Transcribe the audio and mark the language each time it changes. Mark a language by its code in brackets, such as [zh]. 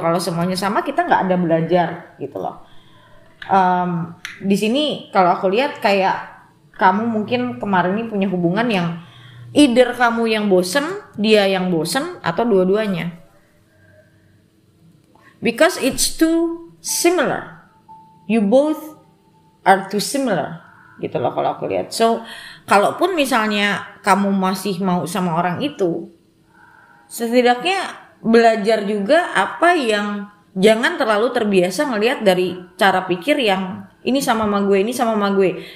[id] Kalau semuanya sama kita nggak ada belajar gitu loh. Di sini kalau aku lihat kayak kamu mungkin kemarin ini punya hubungan yang either kamu yang bosen, dia yang bosen, atau dua-duanya. [en] Because it's too similar. You both are too similar [id] gitu loh [en] kalau aku lihat. [id] So kalaupun misalnya kamu masih mau sama orang itu, setidaknya belajar juga apa yang, jangan terlalu terbiasa ngelihat dari cara pikir yang ini sama gue, ini sama gue.